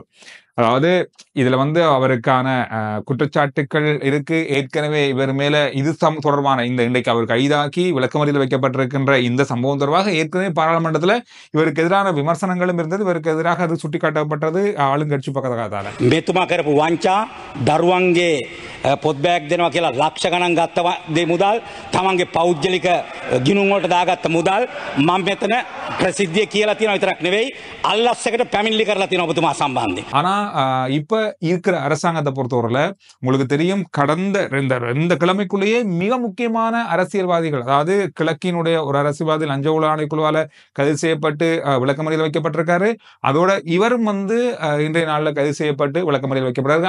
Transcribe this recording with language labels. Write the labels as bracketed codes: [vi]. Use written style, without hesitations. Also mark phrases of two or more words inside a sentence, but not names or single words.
[ta] அதாவது இதுல அவருக்கான குற்றச்சாட்டுக்கள் இருக்கு. ஏற்கனவே இவர் மேல இது தொடர்பான இன்றைக்கு அவர் கைதாக்கி விளக்கமறியலில் வைக்கப்பட்டிருக்கின்ற இந்த சம்பவம் தொடர்பாக ஏற்கனவே பாராளுமன்றத்துல இவருக்கு எதிரான விமர்சனங்களும் இருந்தது. இவருக்கு எதிராக அது சுட்டிக்காட்டப்பட்டது ஆளுங்கட்சி பக்கத்தால. [si] මෙතුමා කරපු වංචා, දරුවන්ගේ පොත් බෑග් දෙනවා කියලා ලක්ෂ ගණන් ගත්ත දේ මුදල්, තමන්ගේ පෞද්ගලික ගිණුම් වලට දාගත්ත මුදල් මම මෙතන ප්‍රසිද්ධිය කියලා තියෙනවා විතරක් නෙවෙයි, අල්ලස් එකට පැමිණිලි කරලා තියෙනවා ඔබතුමා සම්බන්ධයෙන්. [ta] ஆனா இப்ப இருக்கிற அரசாங்கத்தை பொறுத்தவரையில உங்களுக்கு தெரியும், கடந்த இந்த கிழமைக்குள்ளேயே மிக முக்கியமான அரசியல்வாதிகள், அதாவது கிழக்கினுடைய ஒரு அரசியல்வாதி லஞ்ச ஊழல் ஆணைக்குழுவால கைது செய்யப்பட்டு விளக்கமறியல் வைக்கப்பட்டிருக்காரு. அதோட இவரும் இன்றைய நாள்ல கைது செய்யப்பட்டு விளக்கமறியல் வைக்கப்பட்டிருக்காரு.